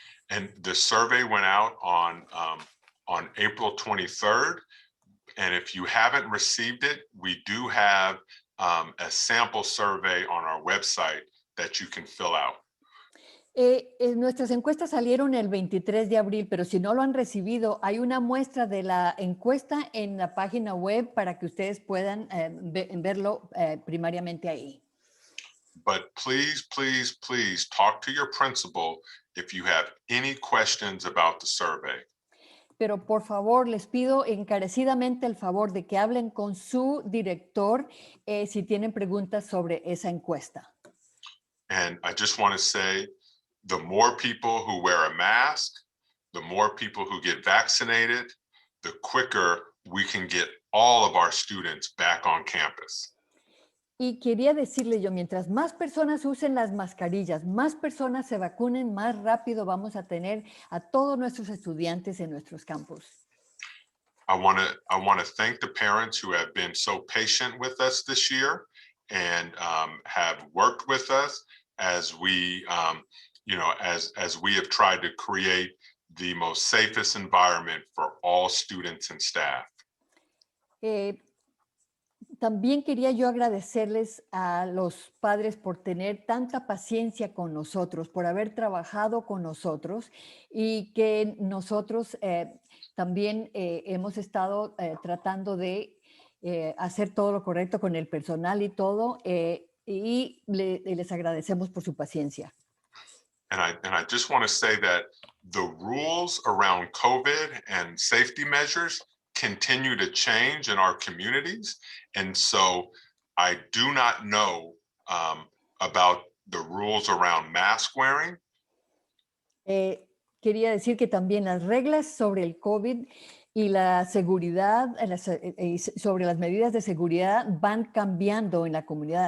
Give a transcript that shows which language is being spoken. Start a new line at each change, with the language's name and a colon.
English: And the survey went out on April 23rd. And if you haven't received it, we do have a sample survey on our website that you can fill out.
Spanish: Nuestras encuestas salieron el 23 de abril, pero si no lo han recibido, hay una muestra de la encuesta en la página web para que ustedes puedan verlo primariamente ahí.
English: But please, please, please talk to your principal if you have any questions about the survey.
Spanish: Pero por favor, les pido encarecidamente el favor de que hablen con su director si tienen preguntas sobre esa encuesta.
English: And I just want to say, the more people who wear a mask, the more people who get vaccinated, the quicker we can get all of our students back on campus.
Spanish: Y quería decirle yo, mientras más personas usen las mascarillas, más personas se vacunen, más rápido vamos a tener a todos nuestros estudiantes en nuestros campus.
English: I want to thank the parents who have been so patient with us this year and have worked with us as we, as we have tried to create the most safest environment for all students and staff.
Spanish: También quería yo agradecerles a los padres por tener tanta paciencia con nosotros, por haber trabajado con nosotros y que nosotros también hemos estado tratando de hacer todo lo correcto con el personal y todo, y les agradecemos por su paciencia.
English: And I just want to say that the rules around COVID and safety measures continue to change in our communities. And so I do not know about the rules around mask wearing.
Spanish: Quería decir que también las reglas sobre el COVID y la seguridad, sobre las medidas de seguridad van cambiando en la comunidad.